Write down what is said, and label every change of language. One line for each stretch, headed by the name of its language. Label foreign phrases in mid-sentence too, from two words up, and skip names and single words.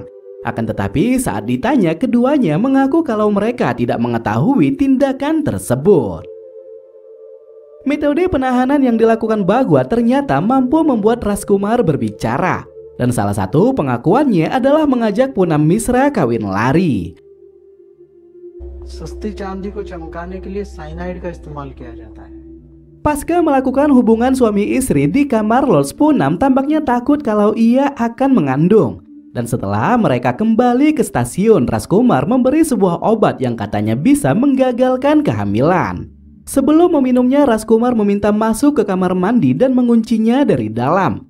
Indonesian: Akan tetapi saat ditanya, keduanya mengaku kalau mereka tidak mengetahui tindakan tersebut. Metode penahanan yang dilakukan Bhagwan ternyata mampu membuat Rajkumar berbicara. Dan salah satu pengakuannya adalah mengajak Poonam Misra kawin lari.
Hindi: सस्ती चांदी को चमकाने के लिए साइनाइड का इस्तेमाल किया जाता है.
Indonesian: Pasca melakukan hubungan suami istri di kamar lodge, Poonam tampaknya takut kalau ia akan mengandung. Dan setelah mereka kembali ke stasiun, Rajkumar memberi sebuah obat yang katanya bisa menggagalkan kehamilan. Sebelum meminumnya, Rajkumar meminta masuk ke kamar mandi dan menguncinya dari dalam.